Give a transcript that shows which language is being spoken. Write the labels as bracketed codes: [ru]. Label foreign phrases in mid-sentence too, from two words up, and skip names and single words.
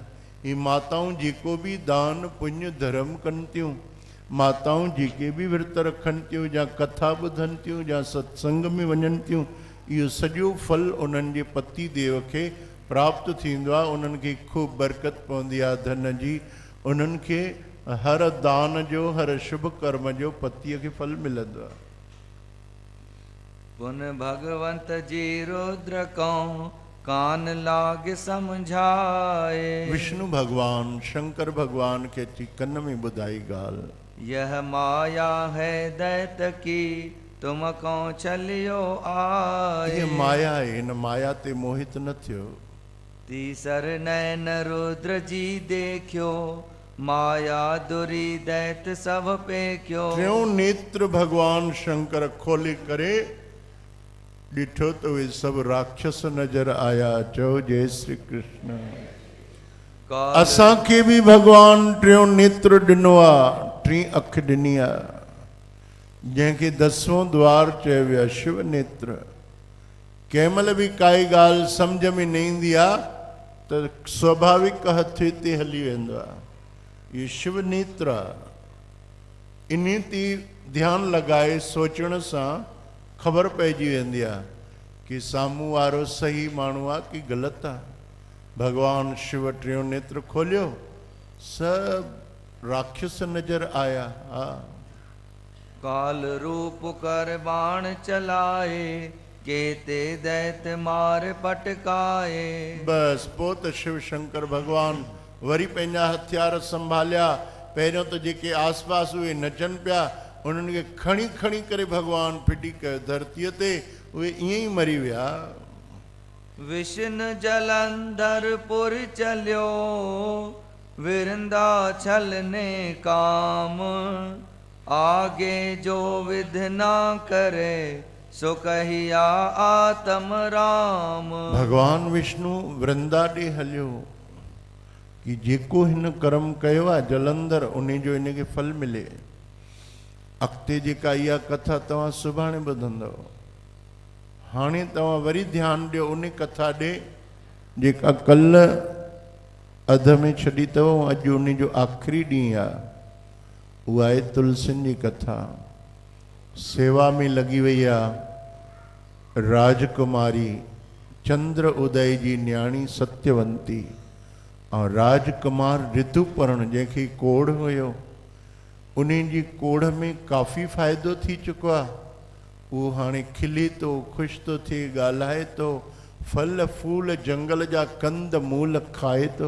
[sd] ही माताऊं जेको बि दान पुण्य धर्म कनि थियूं, माताऊं जेके बि विर्त रखनि थियूं या कथा ॿुधनि थियूं या सत्संग में वञनि थियूं, इहो सॼो फल उन्हनि जे पति देव खे प्राप्त थींदो आहे। उन्हनि खे ख़ूब बरकत पवंदी आहे धन जी। उन्हनि खे हर दान जो, हर शुभ कर्म जो पतीअ खे फल मिलंदो आहे। [hi] पुन भगवंत जी रुद्र कौं कान लाग समझाए। [sd] विष्णु भगवान शंकर भगवान के अची कन में ॿुधाई ॻाल्हि। [hi] यह माया है दैत की तुम कौं चलियो आए। ये माया है, [sd] इन माया ते मोहित न थियो। [hi] तीसर नैन रुद्र जी देखियो माया दुरी दैत सब पे क्यों। [sd] त्यों नेत्र भगवान शंकर खोले करे ॾिठो त उहे सभु राक्षस नज़र आया। चओ जय श्री कृष्ण। असांखे बि भगवान टियों नेत्र ॾिनो आहे, टी अख ॾिनी आहे, जंहिंखे 10वां द्वार चयो वियो आहे शिव नेत्र। कंहिं महिल बि काई ॻाल्हि सम्झ में न ईंदी आहे त स्वाभाविक हथ हिते हली वेंदो आहे, इहो शिव नेत्र आहे। इन ते ध्यानु लॻाए सोचण सां ख़बर पइजी वेंदी आहे कि साम्हूं वारो सही माण्हू आहे कि ग़लति आहे। भगवान शिव टियों नेत्र खोलियो, सभु राक्षस नज़र आया। हा [hi] काल रूप कर बाण चलाए केते दैत मार पटकाए। [sd] बस पोइ त शिव शंकर भगवान वरी पंहिंजा हथियार संभालिया। पहिरियों त जेके आस पास उहे नचनि पिया, उन्हनि खे खणी खणी करे भगवान फिटी कयो धरतीअ ते, उहे ईअं ई मरी विया। [hi] विष्णु जलंधर पुर चलियो विरंदा छलने काम। आगे जो विध ना करे सो कहिया आत्म राम। [sd] भगवान विष्णु वृंदा ॾे हलियो कि जेको हिन कर्म कयो आहे जलंधर, उन जो इनखे फल मिले। अॻिते जेका इहा कथा तव्हां सुभाणे ॿुधंदव। हाणे तव्हां वरी ध्यानु ॾियो उन कथा ॾे जेका कल्ह अध में छॾी अथव, अॼु उन जो आख़िरी ॾींहुं आहे। उहा आहे तुलसियुनि जी कथा। सेवा में लॻी वई आहे राजकुमारी चंद्र उदय जी न्याणी सत्यवंती ऐं राजकुमार ऋतुपर्ण जंहिंखे कोढ़ हुयो, उन जी कोढ़ में काफ़ी फ़ाइदो थी चुको आहे। उहो हाणे खिले थो, ख़ुशि थो थिए, ॻाल्हाए थो, फल फूल जंगल जा कंद मूल खाए थो।